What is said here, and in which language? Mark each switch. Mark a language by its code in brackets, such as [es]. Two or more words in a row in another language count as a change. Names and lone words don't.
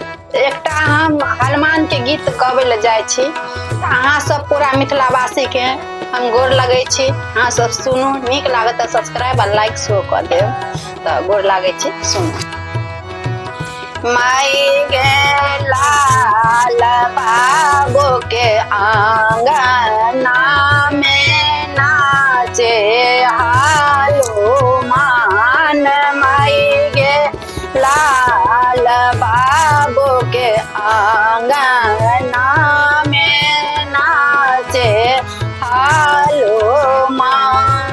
[mai] एकटा हम हनुमान के गीत गबै ले जाय छी। अहाँ सब पूरा मिथिलावासी के हम गोर लगै छी। अहाँ सब सुनू, नीक लागत तऽ सब्सक्राइब आ लाइक सेहो कऽ देब। तऽ गोर लागै छी, सुनू। माई गे लाल बाबू के आंगना में नाचे हनुमान। माई गे लाल बाबू के आंगना में नाचे हनुमान।